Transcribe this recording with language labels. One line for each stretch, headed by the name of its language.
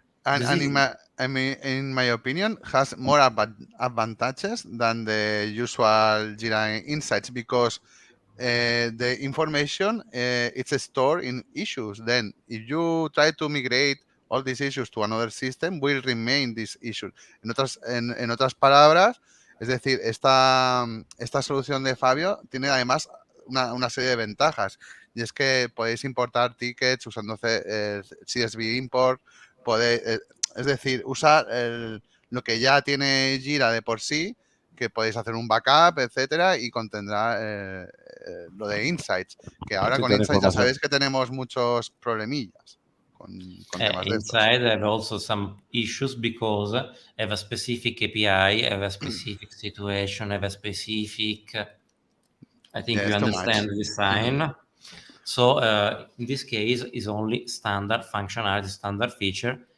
English: And in my opinion, has more advantages than the usual Jira Insights because the information it's stored in issues. Then, if you try to migrate all these issues to another system, will remain these issues.
Spanish: En otras palabras, es decir, esta solución de Fabio tiene además una serie de ventajas. Y es que podéis importar tickets usando CSV import, es decir, usar lo que ya tiene Jira de por sí, que podéis hacer un backup, etcétera, y contendrá lo de Insights, que ahora con Insights ya sabéis que tenemos muchos problemillas con temas de estos.
English: Inside, I have also some issues because I have a specific API, I have a specific situation, I have a specific... I think you understand the design. Mm-hmm. So in this case, is only standard functionality, standard feature.